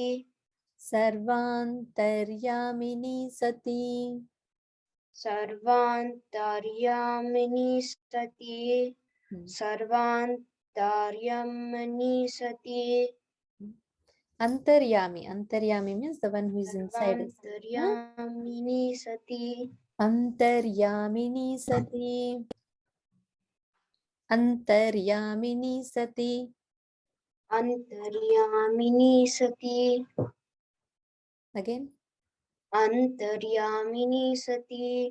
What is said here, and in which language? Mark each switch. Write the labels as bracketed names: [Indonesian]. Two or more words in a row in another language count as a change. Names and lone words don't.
[Sanskrit] Sarvantar, Yamini Sati, Sarvantaryamini Sati, Sarvantaryamini Sati, Antaryami. [English] Antaryami means the one who is inside us. [Sanskrit] Sarvantaryamini Sati, Antaryamini Sati, Antaryamini Sati, Antaryamini Sati, [English] again. [Sanskrit] Antaryamini Sati,